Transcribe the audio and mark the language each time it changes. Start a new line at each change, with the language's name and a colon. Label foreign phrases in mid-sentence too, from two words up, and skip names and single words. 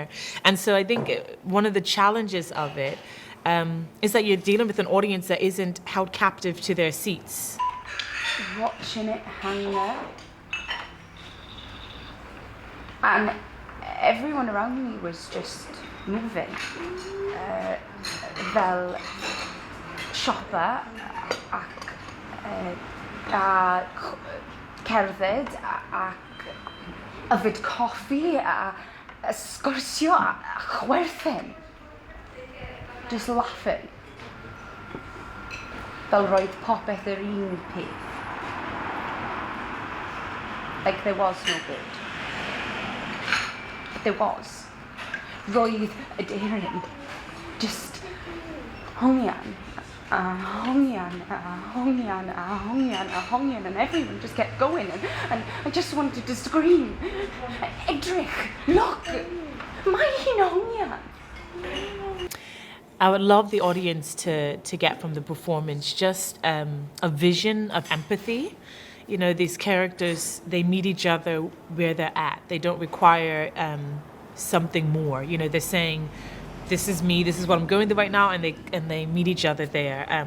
English: And so I think one of the challenges of it is that you're dealing with an audience that isn't held captive to their seats. Watching it hang there. And everyone around me was just moving.
Welsh: Fel siopa a cerdded ac yfed coffi a sgwrsio a chwerthin.
English: Just laughing.
Welsh: Fel roedd popeth yr un peth.
English: Like there was no good. There was.
Welsh: Roedd Aderyn just hongian,
English: and everyone just kept going, and I just wanted to scream,
Welsh: Ydych, look, mae hi'n hongian. I would love the audience to get from the performance just a vision of empathy. You know, these characters, they meet each other where they're at. They don't require something more. You know, they're saying, this is me, this is what I'm going through right now, and they meet each other there.